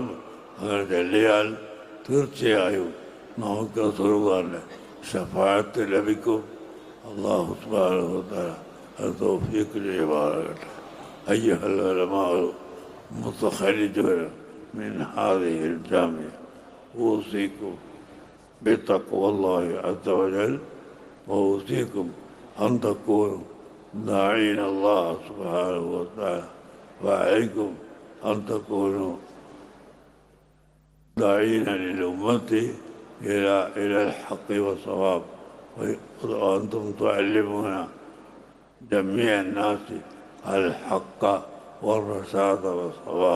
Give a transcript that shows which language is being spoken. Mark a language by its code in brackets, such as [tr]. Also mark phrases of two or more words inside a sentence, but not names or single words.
[ml] അങ്ങനെ ചെല്ലിയാൽ തീർച്ചയായും നമുക്ക് റസൂലുള്ളാഹിന്റെ ശഫാഅത്ത് ലഭിക്കും. [ar] الله سبحانه وتعالى [ml] അത് തൗഫീഖ് ചെയ്യുമാറാകട്ടെ. [ar] أيها العلماء المتخرجون من هذه الجامعة ഊസിക്കും بتقوى الله عز وجل وأوصيكم أن تكونوا داعين الله سبحانه وتعالى وعليكم أن تكونوا داعين للأمة إلى الحق والصواب وأنتم تعلمون جميع الناس الحق والرشاد والصواب.